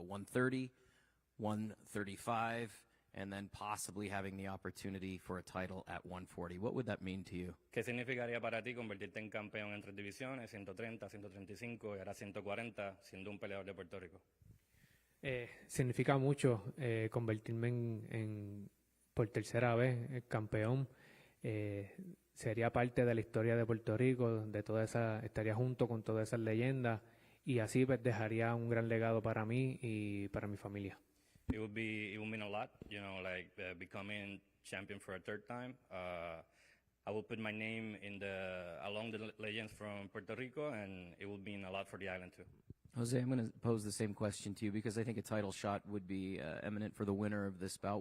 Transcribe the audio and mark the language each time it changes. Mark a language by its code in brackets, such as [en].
[en] 130, 135, and then possibly having the opportunity for a title at 140. What would that mean to you? [es] ¿Qué significaría para ti convertirte en campeón en tres divisiones, 130, 135 y ahora 140, siendo un peleador de Puerto Rico? Significa mucho convertirme por tercera vez campeón. Sería parte de la historia de Puerto Rico, estaría junto con todas esas leyendas y así pues, dejaría un gran legado para mí y para mi familia. [en] It would mean a lot, becoming champion for a third time. I will put my name along the legends from Puerto Rico, and it would mean a lot for the island too. Jose, I'm going to pose the same question to you because I think a title shot would be eminent for the winner of this bout.